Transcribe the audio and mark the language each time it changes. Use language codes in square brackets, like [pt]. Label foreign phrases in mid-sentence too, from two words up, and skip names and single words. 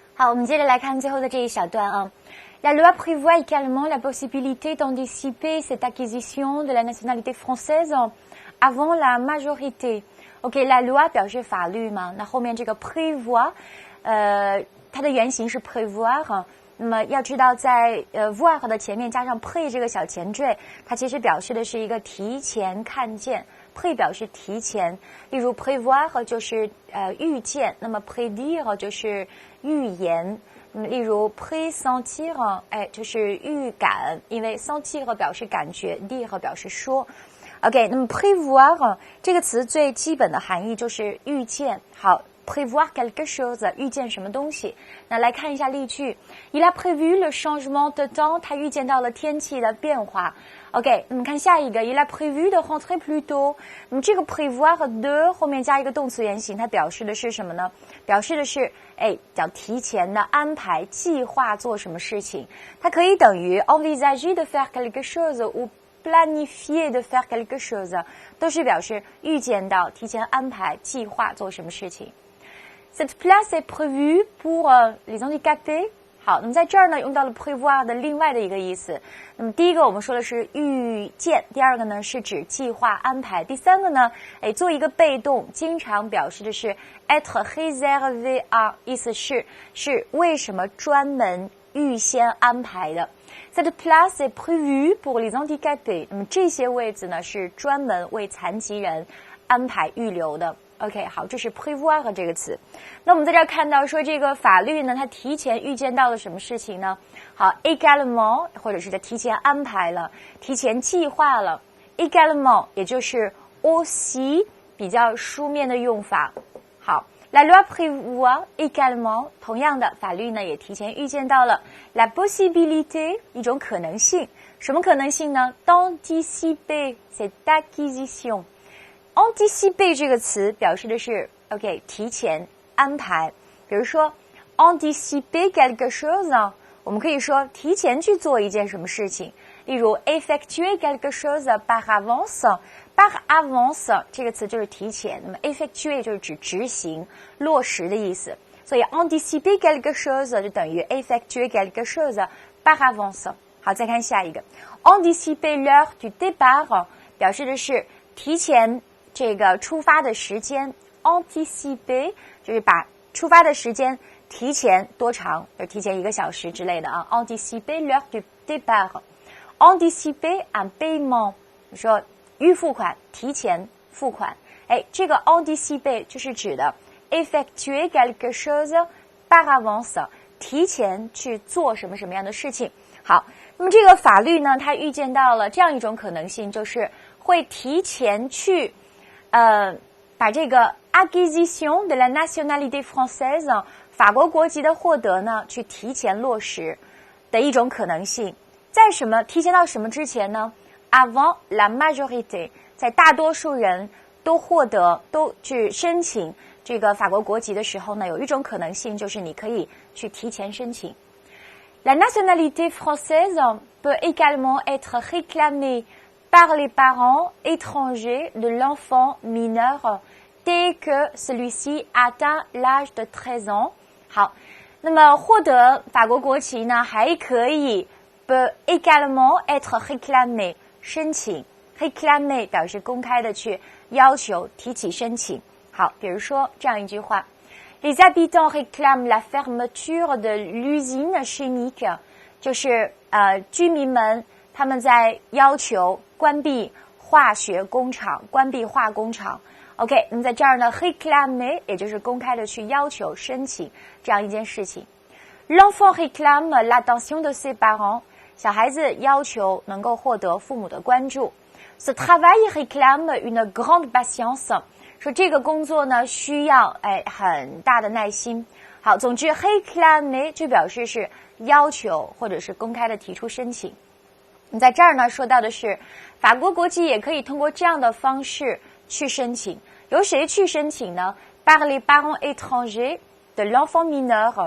[zh] 好，我們接着來看最後的這一小段啊。 [fr] La loi prévoit également la possibilité d'anticiper cette acquisition de la nationalité française avant la majorité. [zh] OK， [fr] la loi [zh] 表示法律嘛，那後面這個 prévoit，它的原型是 prévoir。那麼要知道在voir 的前面加上 pré 這個小前綴，它其實表示的是一個提前看見。pré 表示提前，例如 prévoir 就是預見，那麼 prédire 就是預言。例如 pressentir， 就是預感，因為 sentir 表示感覺 dire 表示說。OK， 那麼 prévoir 這個詞最基本的含義就是預見。 [fr] 好 ，prévoir quelque chose， [zh] 預見什麼東西。那來看一下例句 [fr] ，Il a prévu le changement de temps， [zh] 他預見到了天氣的變化。OK， 那麼看下一個 ， [fr] Il a prévu de rentrer plus tôt。 [zh] 那麼這個 [fr] prévoir de [zh] 後面加一個動詞原形，它表示的是什麼呢？表示的是，叫提前的安排、計劃做什麼事情。它可以等於 [fr] envisager de faire quelque chose ou planifier de faire quelque chose， [zh] 都是表示預見到、提前安排、計劃做什麼事情。 [fr] Cette place est prévue pour les handicapés。 [zh] 好，那麼在這兒呢，用到了 prévoir 的另外的一個意思。那麼第一個我們說的是預見，第二個呢是指計劃安排，第三個呢，做一個被動，經常表示的是 [fr] être réservé à， [zh] 意思是為什麼專門預先安排的。 [fr] Cette place est prévue pour les handicapés。 [zh] 那麼這些位置呢是專門為殘疾人安排預留的。OK， 好，這是 prévoir 這個詞。那我們在這兒看到說這個法律呢，它提前預見到了什麼事情呢？好 ，également 或者是它提前安排了，提前計劃了。également 也就是 aussi 比較書面的用法。好 ， [fr] la loi prévoit également [zh] 同樣的法律呢也提前預見到了 [fr] la possibilité [zh] 一種可能性，什麼可能性呢 ？ [fr] d'anticiper cette [zh] acquisition。anticiper 這個詞表示的是 OK 提前安排，比如說 [fr] anticiper quelque chose， [zh] 我們可以說提前去做一件什麼事情，例如 [fr] effectuer quelque chose par avance。 par avance [zh] 這個詞就是提前，那麼 effectuer 就是指執行、落實的意思，所以 [fr] anticiper quelque chose [zh] 就等於 [fr] effectuer quelque chose par avance。 [zh] 好，再看下一個 [fr] anticiper l'heure du départ [zh] 表示的是提前這個出發的時間 anticiper 就是把出發的時間提前多長，就提前1個小時之類的啊。 [fr] anticiper l'heure du départ。 anticiper un paiement [zh] 說預付款，提前付款。這個 anticiper 就是指的 [fr] effectuer quelque chose par avance， [zh] 提前去做什麼什麼樣的事情。好，那麼這個法律呢，它預見到了這樣一種可能性，就是會提前去把這個 [fr] acquisition de la nationalité française [zh] 法國國籍的獲得呢，去提前落實的一種可能性。在什麼提前到什麼之前呢 ？ [fr] avant la majorité， [zh] 在大多數人都去申請這個法國國籍的時候呢，有一種可能性就是你可以去提前申請。 [fr] La nationalité française peut également être réclamée par les parents étrangers de l'enfant mineur dès que celui-ci atteint l'âge de 13 ans。 [zh] 好，那麼獲得法國國籍呢，還可以 [fr] peut également être réclamé [zh] 申請 réclamer 表示公開的去要求提起申請。好，比如說這樣一句話 [fr] Les habitants réclament la fermeture de l'usine chimique， [zh] 就是居民們他們在要求關閉化學工廠，關閉化工廠。OK， 那麼在這兒呢 réclamer 也就是公開的去要求申請這樣一件事情。 [fr] L'enfant réclame l'attention de ses parents， [zh] 小孩子要求能夠獲得父母的關注。 [fr] Ce travail réclame une grande patience， [zh] 說這個工作呢需要很大的耐心。好，總之 réclamer 就表示是要求或者是公開的提出申請。你在這兒呢說到的是法國國籍也可以通過這樣的方式去申請，由誰去申請呢 ？ [fr] Par les parents étrangers de l'enfant mineur。